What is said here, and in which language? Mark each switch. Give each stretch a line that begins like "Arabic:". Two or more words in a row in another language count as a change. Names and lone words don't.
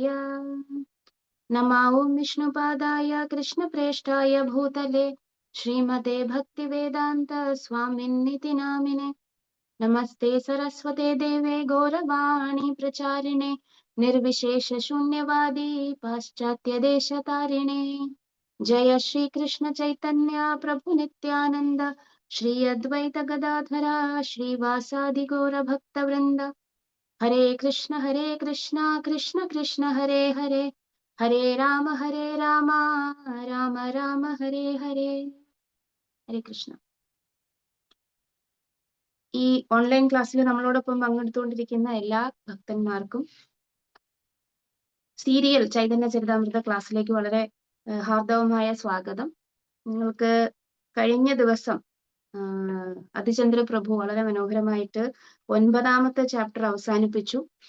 Sanskrit: നമോ ഓം വിഷ്ണുപാദായ കൃഷ്ണപ്രേഷ്ഠായ ഭൂതലേ ശ്രീമതേ ഭക്തിവേദാന്ത സ്വാമിന്നിതി നാമിനെ. നമസ്തേ സരസ്വതേ ദേവേ ഗൗരവാണി പ്രചാരിണേ നിർവിശേഷ ശൂന്യവാദി പാശ്ചാത്യദേശതാരിണേ. जय श्री कृष्ण चैतन्य प्रभु नित्यानंद श्री अद्वैत गदाधरा श्रीवासादि गौर भक्त वृंद. हरे कृष्ण कृष्ण कृष्ण हरे हरे, हरे राम राम राम हरे हरे.
Malayalam: ഹരേ കൃഷ്ണ. ഈ ഓൺലൈൻ ക്ലാസ്സിൽ നമ്മളോടൊപ്പം പങ്കെടുത്തുകൊണ്ടിരിക്കുന്ന എല്ലാ ഭക്തന്മാർക്കും സീരിയൽ ചൈതന്യ ചരിതാമൃത ക്ലാസ്സിലേക്ക് വളരെ ഹാർദവമായ സ്വാഗതം. നിങ്ങൾക്ക് കഴിഞ്ഞ ദിവസം അതിചന്ദ്ര പ്രഭു വളരെ മനോഹരമായിട്ട് 9ാമത്തെ ചാപ്റ്റർ അവസാനിപ്പിച്ചു.